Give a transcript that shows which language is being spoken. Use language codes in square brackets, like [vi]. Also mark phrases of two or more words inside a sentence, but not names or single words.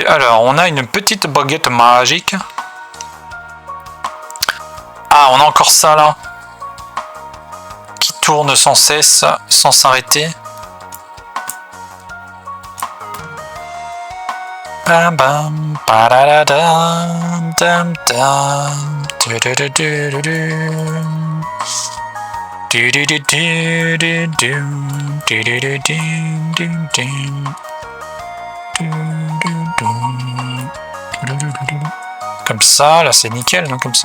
[fr] Alors, on a une petite baguette magique. Ah, on a encore ça là. Qui tourne sans cesse, sans s'arrêter. Bam bam, padadadam, dam dam, du-du-du-du-du-dum. Du-du-du-du-du-dum, du-du-du-du-du-dum. Comme ça, là c'est nickel, non, comme ça.